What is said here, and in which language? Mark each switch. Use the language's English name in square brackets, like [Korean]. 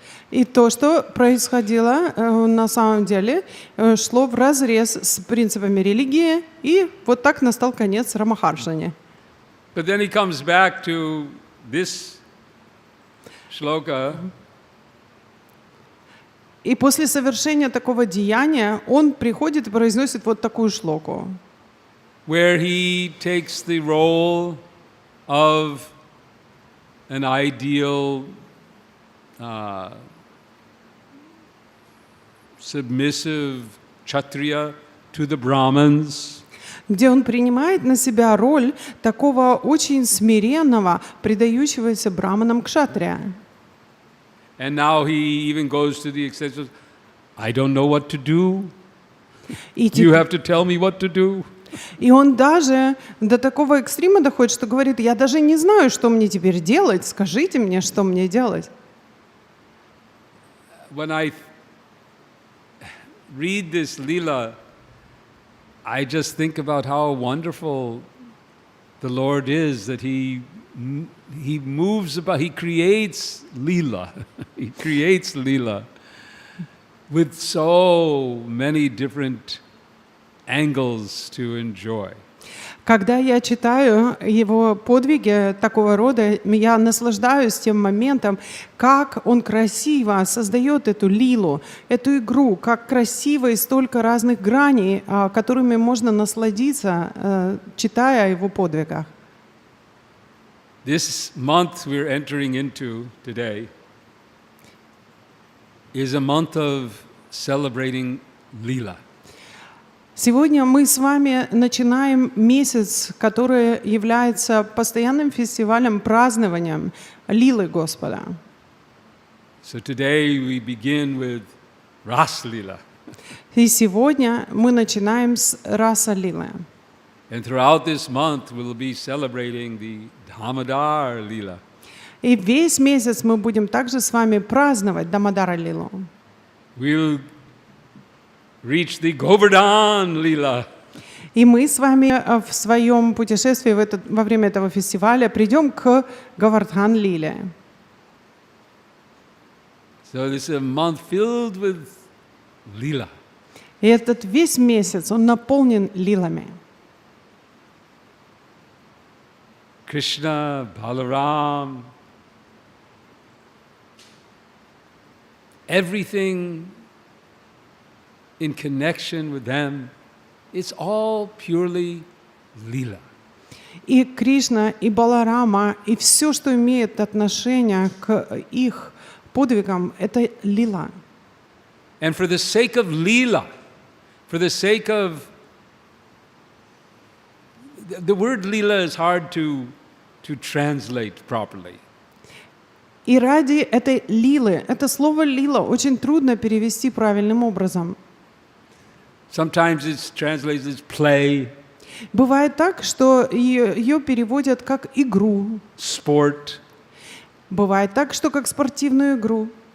[Russian] И то, что происходило на самом деле, шло вразрез с принципами религии, и вот так настал конец Рамахаршане. [English] But then he comes back to this shloka. [Russian] И после совершения такого деяния он приходит и произносит вот такую шлоку. [English] Where he takes the role of an ideal submissive Kshatriya to the Brahmins. [Russian] где он принимает на себя роль такого очень смиренного, предающегося браманам кшатрия. [English] And now he even goes to the extent of, I don't know what to do. [Russian] И, [English] You have to tell me what to do. [Russian] и он даже до такого экстрима доходит, что говорит, я даже не знаю, что мне теперь делать, скажите мне, что мне делать. [English] When I read this lila, I just think about how wonderful the Lord is, that He moves about, He creates lila. He creates lila with so many different angles to enjoy. [Russian] Когда я читаю его подвиги такого рода, я наслаждаюсь тем моментом, как он красиво создает эту лилу, эту игру, как красиво и столько разных граней, которыми можно насладиться, читая о его подвигах. [English] This month we're entering into today is a month of celebrating lila. [Russian] Сегодня мы с вами начинаем месяц, который является постоянным фестивалем, празднованием лилы Господа. [English] So today we begin with Ras Lila. [Russian] И сегодня мы начинаем с раса лилы. [English] And throughout this month we'll be celebrating the Damodar Lila. [Russian] И весь месяц мы будем также с вами праздновать Дамодара лилу. [English] We'll reach the Govardhan Lila. [Russian] И мы с вами в своем путешествии во время этого фестиваля придем к Говардхан лиле. [English] So this is a month filled with lila. [Russian] И этот весь месяц, он наполнен лилами. [English] Krishna, Balaram, everything in connection with them, it's all purely lila. [Russian] И Кришна, и Баларама, и все, что имеет отношение к их подвигам, это лила. [English] And for the sake of lila, for the sake of the word lila is hard to translate properly. [Russian] И ради этой лилы, это слово лила очень трудно перевести правильным образом. [English] Sometimes it's translated as play, [Russian] Бывает так, что ее переводят как игру. [English] sport, [Russian] Бывает так, что как спортивную игру,